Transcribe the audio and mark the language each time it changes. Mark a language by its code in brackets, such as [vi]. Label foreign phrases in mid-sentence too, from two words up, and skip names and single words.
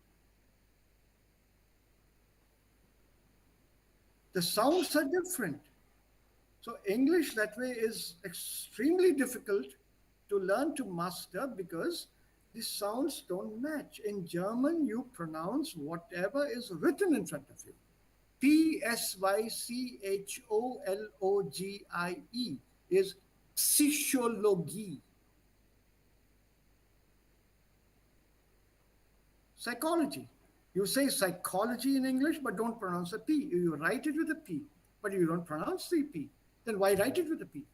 [en] The sounds are different. So English that way is extremely difficult to learn to master because the sounds don't match. In German, you pronounce whatever is written in front of you. P-S-Y-C-H-O-L-O-G-I-E is psychologie. Psychology. You say psychology in English, but don't pronounce a P. You write it with a P, but you don't pronounce the P. Then why write it with a P?